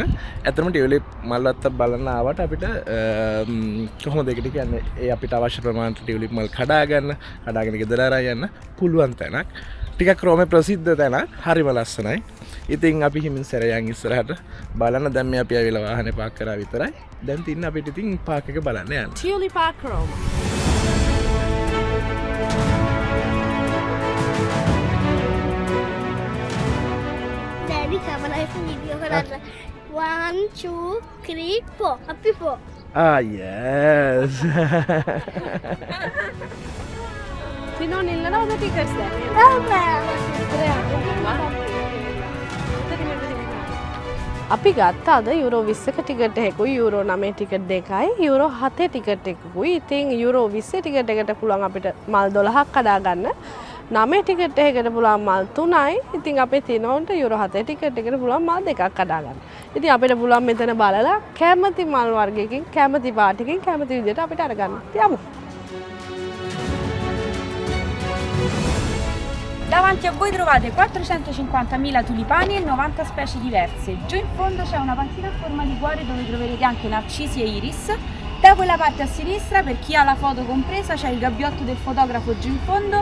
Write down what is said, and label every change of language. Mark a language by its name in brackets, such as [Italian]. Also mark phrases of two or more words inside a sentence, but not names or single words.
[Sinhala] ඇත්තටම ටියුලිප් මල් වත්තක් බලන්න ආවට අපිට කොහොමද ඒකට කියන්නේ ඒ අපිට අවශ්‍ය ප්‍රමාණයට ටියුලිප් මල් කඩාගෙන ගෙදර අරන් යන්න පුළුවන් තැනක්. ටිකක් රෝමේ ප්‍රසිද්ධ තැනක්. හරිම ලස්සනයි. ඉතින් අපි හිමින් සැරයන් ඉස්සරහට බලන්න දැන් මේ අපි ආවිලා වාහනේ පාක් කරා විතරයි. දැන් තින්න අපිට ඉතින් පාක් එක බලන්න යන්න. Tulip Park Rome. [English] Daddy kamera video [Sinhala] කරන්න. 1 2 3 4 අපි 4. [English] Ah yes. [Sinhala] Tino නිල්ලනවද ටිකට්ස් දැන්? අපි ගත්ත අද යුරෝ 20ක ටිකට් එකකුයි යුරෝ 9 ටිකට් දෙකයි යුරෝ 7 ටිකට් එකකුයි. ඉතින් යුරෝ 20 ටිකට් එකට පුළුවන් අපිට මල් 12ක් කඩා ගන්න. 9 ටිකට් එකකට පුළුවන් මල් 3යි. ඉතින් අපේ තිනොන්ට යුරෝ 7 ටිකට් එකට පුළුවන් මල් දෙකක් කඩා ගන්න. ඉතින් අපිට පුළුවන් මෙතන බලලා කැමති මල් වර්ගයකින් කැමති පාටකින් කැමති විදිහට අපිට අරගන්න. යමු. [Italian] Davanti a voi trovate 450.000 tulipani e 90 specie diverse. Giù in fondo c'è una panchina a forma di cuore dove troverete anche narcisi e iris. Da quella parte a sinistra, per chi ha la foto compresa, c'è il gabbiotto del fotografo giù in fondo.